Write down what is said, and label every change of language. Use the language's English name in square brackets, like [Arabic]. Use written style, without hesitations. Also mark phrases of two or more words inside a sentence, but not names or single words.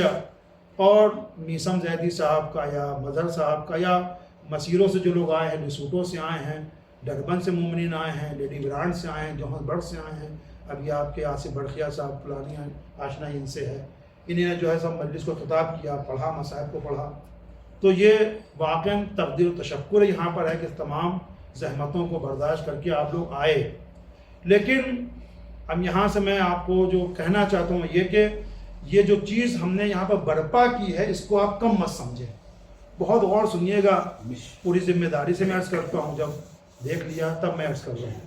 [Urdu] اور میسم زیدی صاحب کا یا مظہر صاحب کا یا مسیروں سے جو لوگ آئے ہیں، لسوٹوں سے آئے ہیں، ڈربن سے مومنین آئے ہیں، لیڈی برانڈ سے آئے ہیں، جوہر برگ سے آئے ہیں، ابھی آپ کے آصف برقیہ صاحب فلانی آشنا ان سے ہے، انہیں نے جو ہے سب مجلس کو خطاب کیا، پڑھا، مصائب کو پڑھا۔ تو یہ واقعاً تقدیر و تشکر یہاں پر ہے کہ تمام زحمتوں کو برداشت کر کے آپ لوگ آئے۔ لیکن اب یہاں سے میں آپ کو جو کہنا چاہتا ہوں یہ کہ یہ جو چیز ہم نے یہاں پر برپا کی ہے، اس کو آپ کم مت سمجھیں، بہت غور سنیے گا، پوری ذمہ داری سے میں عرض کرتا ہوں، جب دیکھ لیا تب میں عرض کر رہا ہوں۔